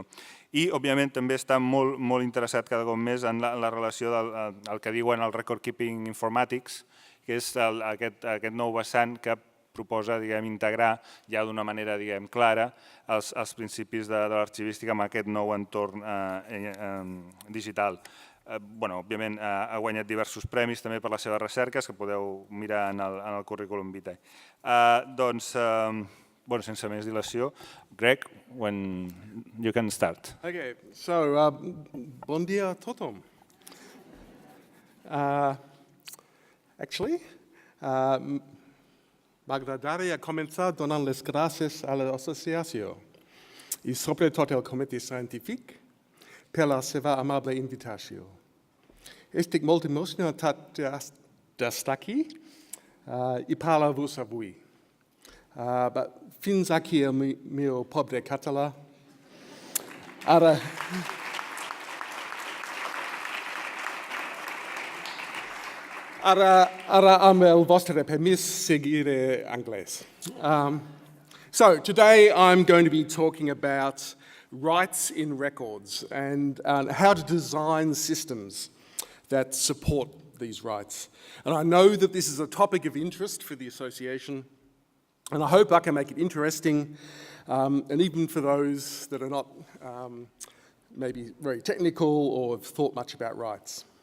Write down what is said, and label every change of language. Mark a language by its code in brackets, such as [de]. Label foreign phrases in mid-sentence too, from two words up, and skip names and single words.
[ca] I, òbviament, també està molt interessat cada cop més en la relació del que diuen el [en] record keeping informatics, [ca] que és aquest nou vessant que proposa integrar ja d'una manera clara els principis de l'arxivística amb aquest nou entorn digital. Òbviament ha guanyat diversos premis també per les seves recerques que podeu mirar en el currículum vitae. Doncs, sense més dilació, [en] Greg, when you can start. Okay, so [ca] bon dia a tothom. Actually, m'agradaria començar donant les gràcies a l'associació i sobretot al comitè científic per la seva amable invitació. Estic molt emocionat d'estar aquí i parlar-vos avui. Fins aquí el meu pobre català. Ara amb el vostre permís seguiré anglès. [en] So today I'm going to be talking about rights in records and how to design systems that support these rights. And I know that this is a topic of interest for the association, and I hope I can make it interesting, and even for those that are not maybe very technical or have thought much about rights.